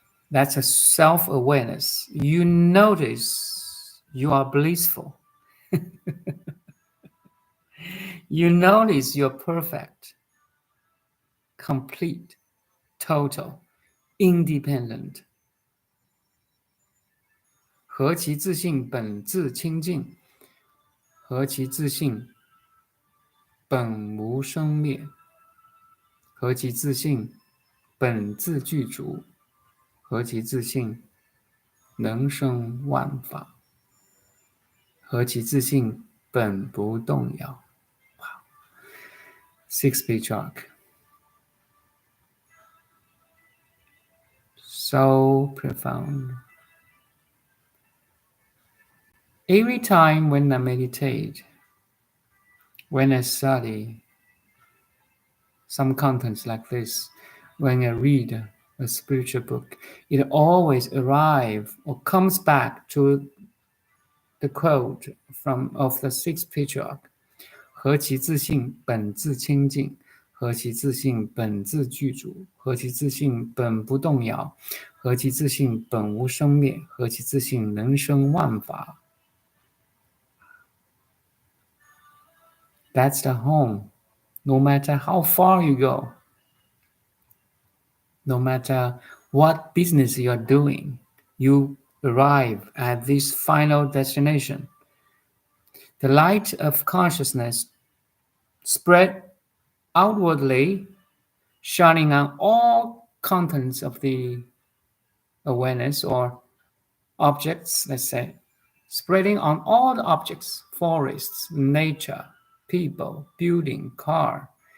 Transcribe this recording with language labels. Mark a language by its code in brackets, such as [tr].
[en] That's a self-awareness. You notice you are blissful. You notice you're perfect, complete, total, independent. [zh] 何其自性本自清净，何其自性本无生灭，何其自性本自具足，何其自性能生万法，何其自性本不动摇。 [en] Wow. Sixth patriarch. So profound. Every time when I meditate, when I study some contents like this, when I read a spiritual book, it always arrives or comes back to the quote of the sixth patriarch. [zh] 何其自性本自清净，何其自性本自具足，何其自性本不动摇，何其自性本无生灭，何其自性能生万法。 [en] That's the home. No matter how far you go, no matter what business you are doing, you arrive at this final destination. The light of consciousness spread outwardly, shining on all contents of the awareness or objects, let's say, spreading on all the objects, forests, nature, people, building, car.